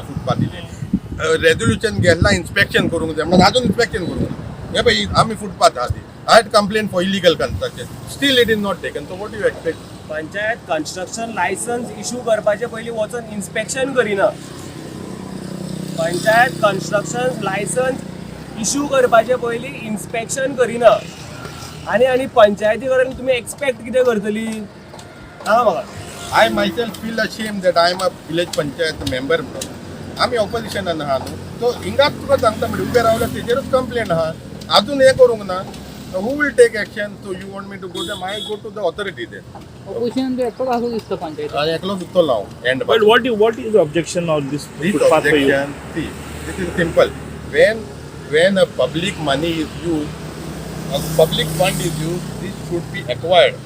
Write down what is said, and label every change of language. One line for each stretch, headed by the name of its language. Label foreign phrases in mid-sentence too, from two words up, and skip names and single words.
Konkani: फुटपाथीचे रेजोल्यूशन घेतला, इन्स्पेक्शन करूंक जाय म्हणून अजून इन्स्पेक्शन करूंक ना। हे पळय आमी फुटपाथ आहा ती
English: I had complained for illegal construction. Still it is not taken. So what do you expect?
Konkani: पंचायत
English: construction licence issue
Konkani: करपाचे पयलीं वचून इन्स्पेक्शन करिना। पंचायत
English: construction licence issue
Konkani: करपाचे पयलीं इन्स्पेक्शन करिना आनी पंचायती कडेन तुमी एक्सपेक्ट कितें करतली? सांगा म्हाका।
English: I myself feel ashamed that I am a village panchayat member.
Konkani: आमी ऑपोजिशनान आहा न्हू, सो हिंगाच तुका सांगता म्हणजे उबे रावल्यार तेजेरूच कंप्लेंट आहा, अजून हे करूंक ना।
English: Who will take action? So you want me to go there? I go to the authority there.
Konkani: Opposition to ekto kaso disto panchayat. I eklo sutto lao. And
English: But what is the objection of this footpath for you? see, this is simple. When a public money is used, a public fund is used, this should be acquired.